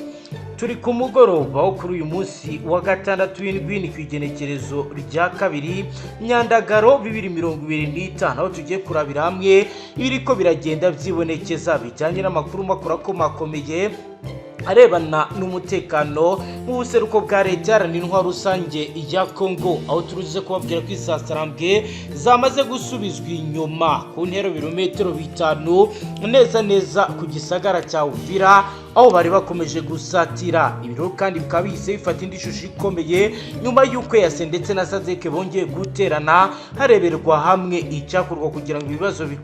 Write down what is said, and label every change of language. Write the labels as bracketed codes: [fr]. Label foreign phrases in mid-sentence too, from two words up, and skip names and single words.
[rn] Turi ku mugoroba wo kuri uyu munsi wa gatandatu w'indwi kw'igenekerezo rya kabiri Nyandagaro 2025 aho tugiye kurabira hamwe ibiriko biragenda vyibonekeza bijanye n'amakuru makuru akomeye arebana n'umutekano mu buseruko bwa leta n'intwaro rusange ya Kongo, aho turuze kubabwira ko isasarambwe zamaze gusubizwa inyuma ku ntero birometero 5 neza ku gisagara cya Uvira, aho bari bakomeje gusatira ibiro kandi bikaba bihise bifata indi shusho ikomeye nyuma y'uko yase ndetse na Sadeke bongeye guterana hareberwa hamwe icyakorwa kugira ngo ibibazo